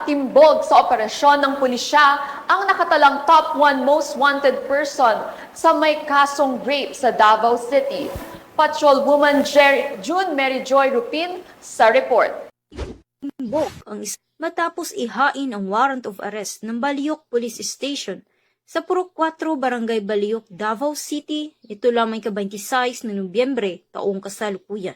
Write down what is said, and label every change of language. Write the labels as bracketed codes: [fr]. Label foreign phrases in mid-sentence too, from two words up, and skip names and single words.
[tl] Timbog sa operasyon ng pulisya ang nakatalang [en] top 1 most wanted person [tl] sa may kasong rape sa Davao City. Patrolwoman June Mary Joy Rupin sa report. Timbog ang matapos ihain ang [en] warrant of arrest [tl] ng Baliok Police Station sa Purok 4, Barangay Baliok, Davao City, ito lamang ka-26 na Nobyembre taong kasalukuyan.